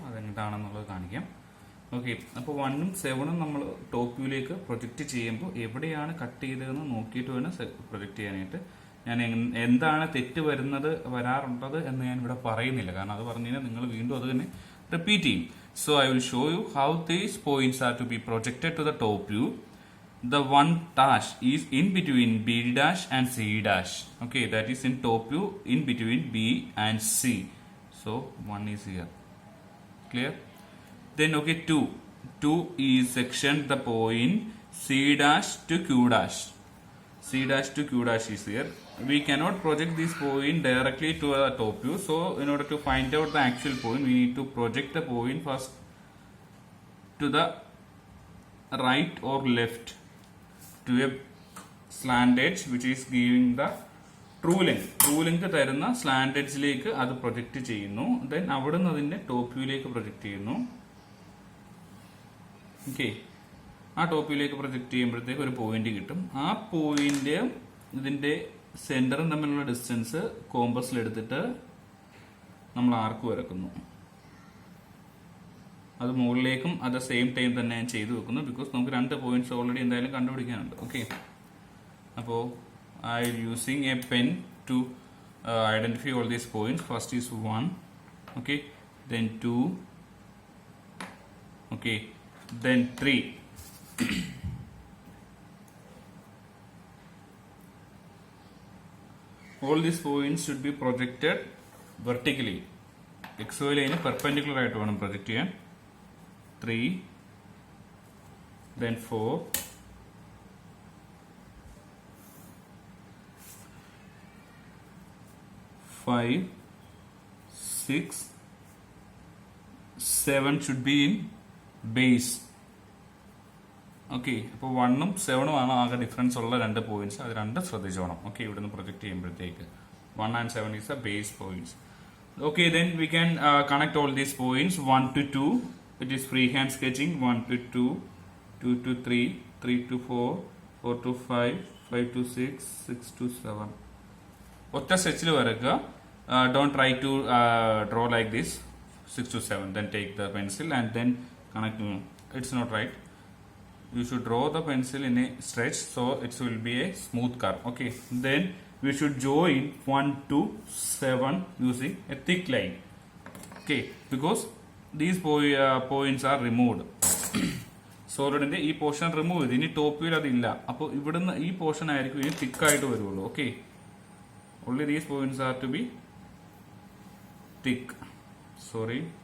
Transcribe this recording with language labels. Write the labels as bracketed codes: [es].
[ml] അതെന്താണെന്നുള്ളത് കാണിക്കാം. ഓക്കെ, അപ്പോൾ 1ഉം 7ഉം നമ്മൾ ടോപ്പ് വ്യൂയിലേക്ക് പ്രൊജക്റ്റ് ചെയ്യുമ്പോൾ എവിടെയാണ് കട്ട് ചെയ്തതെന്ന് നോക്കിയിട്ട് വേണം പ്രൊജക്റ്റ് ചെയ്യാനായിട്ട്. ഞാൻ എന്താണ് തെറ്റ് വരാറുള്ളത് എന്ന് ഞാൻ ഇവിടെ പറയുന്നില്ല. കാരണം അത് പറഞ്ഞു കഴിഞ്ഞാൽ നിങ്ങൾ വീണ്ടും അത് തന്നെ റിപ്പീറ്റ് ചെയ്യും. [en] So I will show you how these points are to be projected to the top view. The 1 dash is in between B dash and C dash. Okay, that is in top view in between B and C. So 1 is here. Clear? Then okay, 2 is section the point C dash to Q dash. C dash to Q dash is here. We cannot project this point directly to the top view. So in order to find out the actual point, we need to project the point first to the right or left to a slant edge which is giving the true length [ml] തരുന്ന slant എഡ്ജിലേക്ക് അത് project ചെയ്യുന്നു. Then അവിടെ നിന്ന് അതിന്റെ top വ്യൂയിലേക്ക് project ചെയ്യുന്നു. Okay, ആ top വ്യൂയിലേക്ക് project ചെയ്യുമ്പോഴത്തേക്ക് ഒരു പോയിന്റ് കിട്ടും. ആ പോയിന്റ് ഇതിന്റെ സെന്ററും തമ്മിലുള്ള ഡിസ്റ്റൻസ് കോമ്പസിൽ എടുത്തിട്ട് നമ്മൾ ആർക്ക് വരക്കുന്നു. അത് മുകളിലേക്കും [en] at the same time [ml] തന്നെ ഞാൻ ചെയ്തു വെക്കുന്നു. ബിക്കോസ് നമുക്ക് 2 പോയിന്റ്സ് ഓൾറെഡി എന്തായാലും കണ്ടുപിടിക്കാനുണ്ട്. [en] Okay, അപ്പോൾ I using a pen to identify all these points. First is 1, okay, then 2, okay, then 3. All these points should be projected vertically. [ml] XY line perpendicular ആയിട്ട് വേണം project ചെയ്യാൻ. [en] 3, then 4, 5, 6, 7 should be in base. [ml] Okay, അപ്പോൾ 1ഉം 7ഉം ആണ് ആകെ difference ഉള്ള രണ്ട് points. അത് രണ്ട് ശ്രദ്ധിച്ചോണം. [en] okay, [ml] ഇവിടെ നിന്ന് പ്രൊജക്ട് ചെയ്യുമ്പോഴത്തേക്ക് [en] 1 and 7 is the base points. Okay, then we can connect all these points 1 to 2. It is freehand sketching. 1 to 2, 2 to 3, 3 to 4, 4 to 5, 5 to 6, 6 to 7. [ml] ഒറ്റ സ്കെച്ചിൽ വരക്കുക. [en] Don't try to draw like this 6 to 7. Then take the pencil and then connect. It's not right. You should draw the pencil in a stretch so it will be a smooth curve. Okay, then we should join 1 to 7 using a thick line. Okay, because these points are removed. [ml] സോളിഡിന്റെ ഈ portion remove ചെയ്ത് ഇനി top view അതില്ല. അപ്പോൾ ഇവിടുന്ന് ഈ portion ആയിരിക്കും ഇനി തിക്ക് ആയിട്ട് വരുള്ളൂ. [en] Okay, only these points are to be thick. Sorry.